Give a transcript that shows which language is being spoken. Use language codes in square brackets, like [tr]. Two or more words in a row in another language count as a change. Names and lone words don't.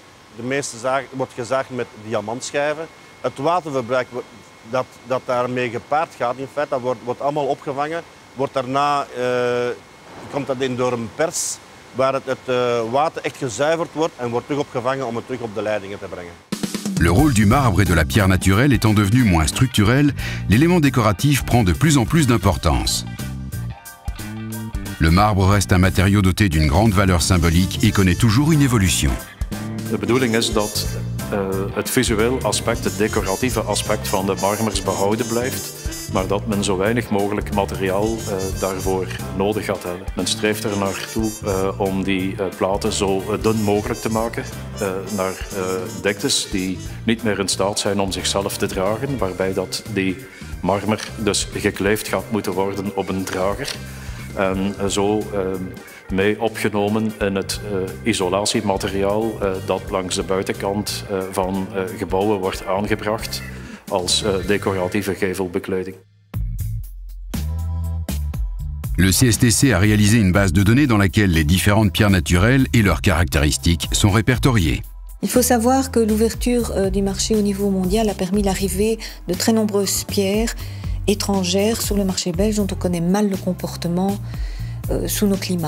[nl] De meeste wordt gezaagd met diamantschijven. Het waterverbruik dat daarmee gepaard gaat, in feite, dat wordt allemaal opgevangen. Wordt daarna komt dat in door een pers waar het water echt gezuiverd wordt en wordt terug opgevangen om het terug op de leidingen te brengen. [fr] Le rôle du marbre et de la pierre naturelle étant devenu moins structurel, l'élément décoratif prend de plus en plus d'importance. Le marbre reste un matériau doté d'une grande valeur symbolique et connaît toujours une évolution. [nl] De bedoeling is dat het visueel aspect, het decoratieve aspect van de marmers behouden blijft, maar dat men zo weinig mogelijk materiaal daarvoor nodig gaat hebben. Men streeft er naartoe om die platen zo dun mogelijk te maken, naar diktes die niet meer in staat zijn om zichzelf te dragen, waarbij dat die marmer dus gekleefd gaat moeten worden op een drager. En zo mee opgenomen in het isolatiemateriaal dat langs de buitenkant van gebouwen wordt aangebracht als decoratieve gevelbekleding. [fr] Le CSTC a réalisé une base de données dans laquelle les différentes pierres naturelles et leurs caractéristiques sont répertoriées. Il faut savoir que l'ouverture du marché au niveau mondial a permis l'arrivée de très nombreuses pierres étrangères sur le marché belge dont on connaît mal le comportement sous nos climats.